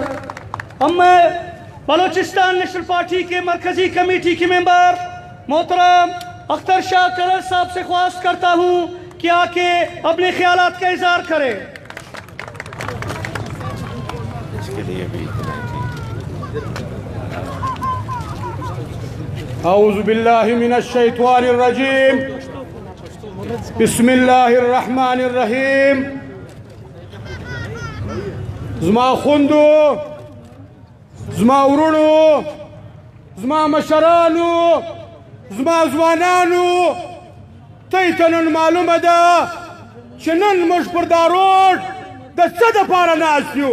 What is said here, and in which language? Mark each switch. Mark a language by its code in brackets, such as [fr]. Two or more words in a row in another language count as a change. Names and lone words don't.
[ur] اب میں بلوچستان نیشنل پارٹی کے مرکزی کمیٹی کے ممبر محترم اختر شاہ کرر صاحب سے خواہش کرتا ہوں کہ آ کے اپنے خیالات کا اظہار کریں۔ [ar] اعوذ باللہ من الشیطان الرجیم، بسم اللہ الرحمن الرحیم۔ [ps] زما خوندو، زما ورونو، زما مشرانو، زما ځوانانو، تاسو ته نن معلومه ده چې نن موږ پر دا روډ د څه دپاره ناست یو؟